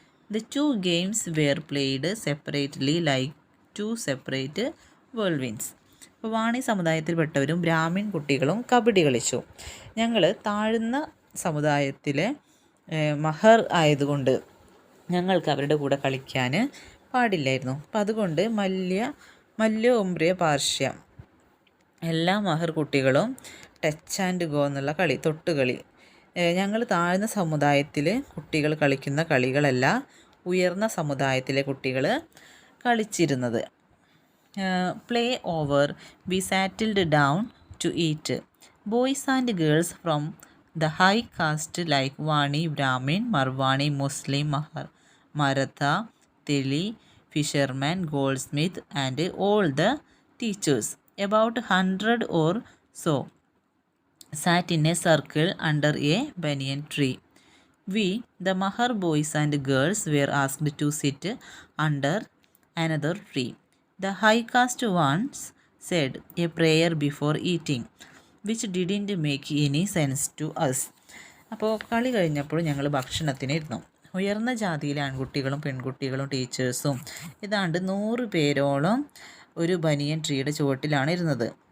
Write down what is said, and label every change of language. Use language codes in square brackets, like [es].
[en] The two games were played separately like two separate whirlwinds. [ml] അപ്പോൾ വാണി സമുദായത്തിൽപ്പെട്ടവരും Brahmin കുട്ടികളും കബഡി കളിച്ചു. ഞങ്ങൾ താഴ്ന്ന സമുദായത്തിലെ മഹർ ആയതുകൊണ്ട് ഞങ്ങൾക്ക് അവരുടെ കൂടെ കളിക്കാൻ പാടില്ലായിരുന്നു. അപ്പം അതുകൊണ്ട് മല്യ ഉംബ്രിയ പാർശ്യ എല്ലാ മഹർ കുട്ടികളും [en] touch and go [ml] എന്നുള്ള കളി, തൊട്ടുകളി. ഞങ്ങൾ താഴ്ന്ന സമുദായത്തിൽ കുട്ടികൾ കളിക്കുന്ന കളികളല്ല ഉയർന്ന സമുദായത്തിലെ കുട്ടികൾ കളിച്ചിരുന്നത്. [en] Play over, we settled down to eat. Boys and girls from the high caste like Vani, Brahmin, Marwani, Muslim, Maratha, Teli, fisherman, goldsmith, and all the teachers, about 100 or so, sat in a circle under a banyan tree. We, the Mahar boys and girls, were asked to sit under another tree. The high caste ones said a prayer before eating, which didn't make any sense to us. [ml] അപ്പോൾ കളി കഴിഞ്ഞപ്പോൾ ഞങ്ങൾ ഭക്ഷണത്തിനിരുന്നു. ഉയർന്ന ജാതിയിലെ ആൺകുട്ടികളും പെൺകുട്ടികളും ടീച്ചേഴ്സും ഏതാണ്ട് 100 പേരോളം ഒരു ബനിയൻ ട്രീയുടെ ചുവട്ടിലാണ് ഇരുന്നത്.